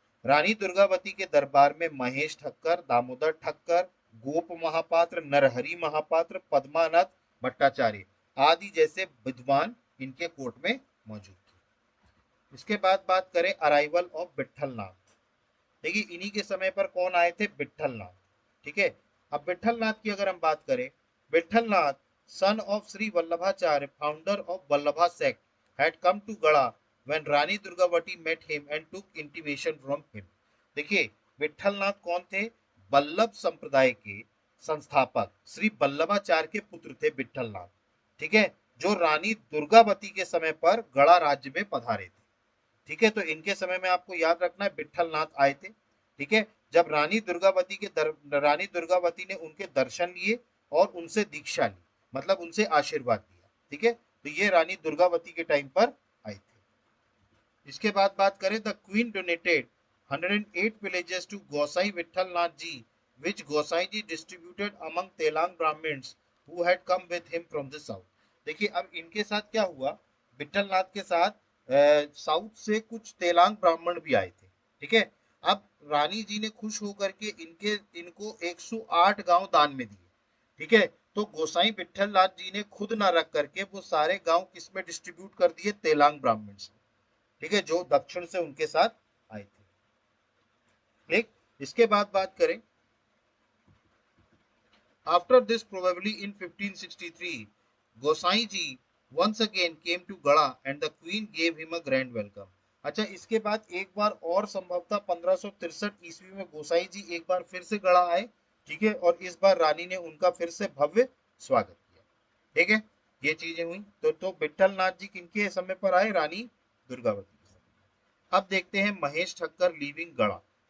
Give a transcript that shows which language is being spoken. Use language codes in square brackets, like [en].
[hi] रानी दुर्गावती के दरबार में महेश ठक्कर, दामोदर ठक्कर, गोप महापात्र, नरहरि महापात्र, पद्मानाथ भट्टाचार्य आदि जैसे विद्वान इनके कोर्ट में मौजूद थे। इसके बाद बात करें [en] Arrival of Vitthalnath. [hi] देखिए, इन्हीं के समय पर कौन आए थे, विट्ठल नाथ। ठीक है, अब विठलनाथ की अगर हम बात करें, [en] Vithalnath son of Sri Vallabhacharya, founder of Vallabha sect, had come to Gada when Rani Durgavati met him and took intimation from him. [hi] देखिए विठलनाथ कौन थे? वल्लभ संप्रदाय के संस्थापक श्री वल्लभाचार्य के पुत्र थे विठलनाथ, ठीक है, जो रानी दुर्गावती के समय पर गड़ा राज्य में पधारे थे। ठीक है, तो इनके समय में आपको याद रखना है विठलनाथ आए थे। ठीक है, जब रानी दुर्गावती ने उनके दर्शन लिए और उनसे दीक्षा ली, मतलब उनसे आशीर्वाद लिया। ठीक है, तो ये रानी दुर्गावती के टाइम पर आए थे। इसके बाद बात करें, [en] The queen donated 108 villages to Gosai Vithalnath ji, which Gosai ji distributed among Telang Brahmins who had come with him from the south. [hi] देखिए अब इनके साथ क्या हुआ, विठलनाथ के साथ साउथ से कुछ तेलांग ब्राह्मण भी आए थे। ठीक है, अब रानी जी ने खुश होकर के इनको 108 गांव दान में दिए। ठीक है, तो गोसाई विठलनाथ जी ने खुद ना रख करके वो सारे गांव किसमें डिस्ट्रीब्यूट कर दिए? तेलांग ब्राह्मण से। ठीक है, जो दक्षिण से उनके साथ आए थे। ठीक, इसके बाद बात करें, [en] After this probably in 1563 Gosai ji once again came to Gada and the queen gave him a grand welcome. [hi] अच्छा, इसके बाद एक बार और संभवतः 1563 ईस्वी में गोसाई जी एक बार फिर से गड़ा आए। ठीक है, और इस बार रानी ने उनका फिर से भव्य स्वागत किया। ठीक है, ये चीजें हुई। तो विठलनाथ जी किनके समय पर आए? रानी दुर्गावती। अब देखते हैं महेश ठक्कर लीविंग गड़ा।